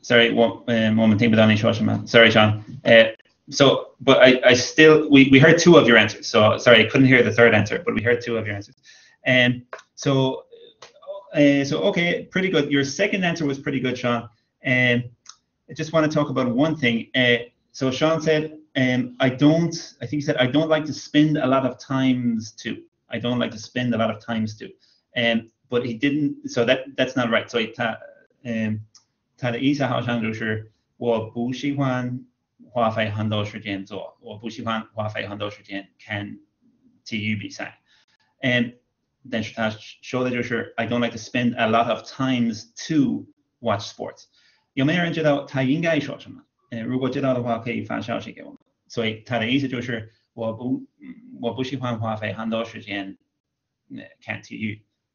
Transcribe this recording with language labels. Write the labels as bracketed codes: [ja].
[zh] Sorry, 我们听不到你说什么. [en] Sorry, Sean. But I still, we heard two of your answers. So sorry, I couldn't hear the third answer, but we heard two of your answers. So okay, pretty good. Your second answer was pretty good, Sean. I just want to talk about one thing. So Sean said, I think he said, I don't like to spend a lot of times to. I don't like to spend a lot of times to. But he didn't, so that's not right. [zh] So 他的意思好像就是我不喜欢花费很多时间做，我不喜欢花费很多时间看体育比赛。但是他说的就是 [en] I don't like to spend a lot of times to watch sports。 [zh] 有没有人知道他应该说什么？如果知道的话，可以发消息给我们。所以他的意思就是我不喜欢花费很多时间看体育。